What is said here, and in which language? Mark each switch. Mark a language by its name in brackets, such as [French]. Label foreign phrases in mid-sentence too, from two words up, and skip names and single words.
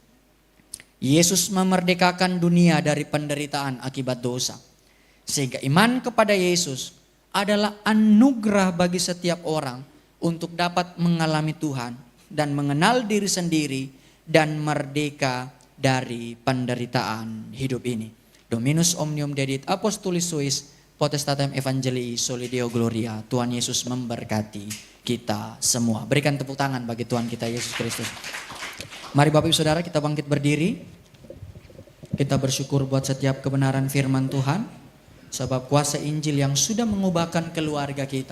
[Indonesian] Yesus memerdekakan dunia dari penderitaan akibat dosa. Sehingga iman kepada Yesus adalah anugerah bagi setiap orang untuk dapat mengalami Tuhan dan mengenal diri sendiri dan merdeka dari penderitaan hidup ini. [Latin] Dominus omnium dedit apostolis suis potestatem evangelii solideo gloria. [Indonesian] Tuhan Yesus memberkati kita semua. Berikan tepuk tangan bagi Tuhan kita Yesus Kristus. Mari Bapak Ibu Saudara kita bangkit berdiri. Kita bersyukur buat setiap kebenaran firman Tuhan. Sebab kuasa Injil yang sudah mengubahkan keluarga kita.